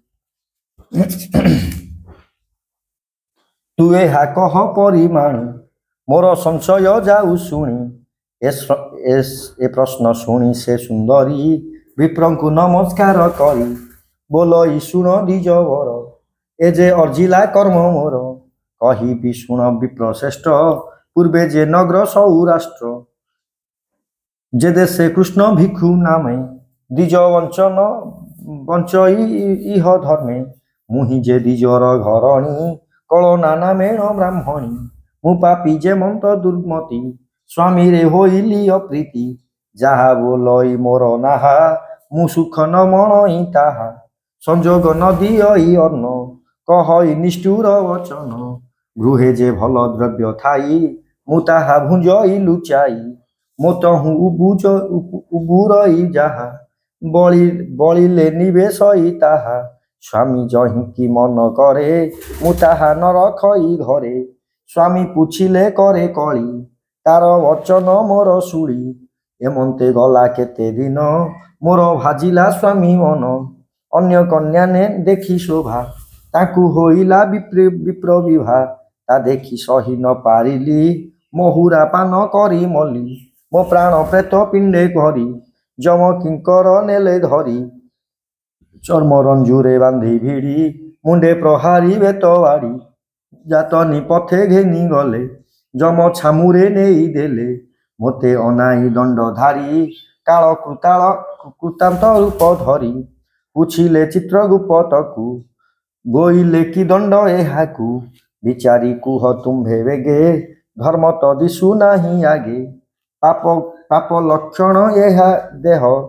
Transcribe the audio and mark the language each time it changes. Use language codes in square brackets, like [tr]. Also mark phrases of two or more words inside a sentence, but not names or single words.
[or] ତୁ ଏହା କହ ପରିମାଣ ମୋର ସଂଶୟ ଯାଉ ଶୁଣି ଏ ପ୍ରଶ୍ନ ଶୁଣି ସେ ସୁନ୍ଦରୀ ବିପ୍ରଙ୍କୁ ନମସ୍କାର କରି ବୋଲ ଶୁଣ ଦ୍ୱିଜ ବର ଏ ଯେ ଅର୍ଜିଲା କର୍ମ ମୋର କହି ଭି ଶୁଣ ବିପ୍ର ଶ୍ରେଷ୍ଠ ପୂର୍ବେ ଯେ ନଗର ସୌରାଷ୍ଟ୍ର ଯେ ଦେଶେ କୃଷ୍ଣ ଭିକ୍ଷୁ ନାମେ ଦ୍ୱିଜ ବଞ୍ଚଇ ଇହ ଧର୍ମେ ମୁହିଁ ଯେ ଦ୍ୱିଜର ଘରଣୀ କଳନା ନାମେଣ ବ୍ରାହ୍ମଣୀ ମୁ ପାପୀ ଯେ ମନ୍ତ ଦୁର୍ମତି ସ୍ୱାମୀ ରେ ହୋଇଲି ଅପ୍ରୀତି ଯହା ବୋଲଇ ମୋର ନାହା ମୁ ସୁଖ ନ ମଣଇ ତାହା ସଂଯୋଗ ନ ଦିଅଇ ଅନ୍ନ କହଇ ନିଷ୍ଠୁର ବଚନ ଗୃହେ ଯେ ଭଲ ଦ୍ରବ୍ୟ ଥାଇ ମୁ ତାହା ଭୁଞ୍ଜଇ ଲୁଚାଇ ମୋତହୁ ଉବୁରଇ ଯାହା ବଳିଲେ ନିବେଶଇ ତାହା ସ୍ୱାମୀ ଯହିଁ କି ମନ କରେ ମୁ ତାହା ନ ରଖଇ ଘରେ ସ୍ୱାମୀ ପୁଛିଲେ କରେ କଳି ତାର ବଚନ ମୋର ଶୁଣି ଏମନ୍ତେ ଗଲା କେତେ ଦିନ ମୋର ଭାଜିଲା ସ୍ୱାମୀ ମନ ଅନ୍ୟ କନ୍ୟା ନେ ଦେଖି ଶୋଭା ତାକୁ ହୋଇଲା ବିପ୍ର ବିଭା ତା ଦେଖି ସହି ନ ପାରିଲି ମହୁରା ପାନ କରି ମଲି ମୋ ପ୍ରାଣ ପ୍ରେତ ପିଣ୍ଡେ କରି ଯମ କିଙ୍କର ନେଲେ ଧରି ଚର୍ମ ରଞ୍ଜୁରେ ବାନ୍ଧି ଭିଡ଼ି ମୁଣ୍ଡେ ପ୍ରହାରୀ ବେତ ବାଡ଼ି ଯାତନି ପଥେ ଘେନି ଗଲେ ଯମ ଛାମୁରେ ନେଇ ଦେଲେ ମୋତେ ଅନାଇ ଦଣ୍ଡଧାରୀ କାଳ କୃତାନ୍ତ ରୂପ ଧରି ପୁଛିଲେ ଚିତ୍ରଗୁପ୍ତକୁ ଗୋଇଲେ କି ଦଣ୍ଡ ଏହାକୁ ବିଚାରି କୁହ ତୁମ୍ଭେ ବେଗେ ଧର୍ମ ତ ଦିଶୁ ନାହିଁ ଆଗେ ପାପ ଲକ୍ଷଣ ଏହା ଦେହ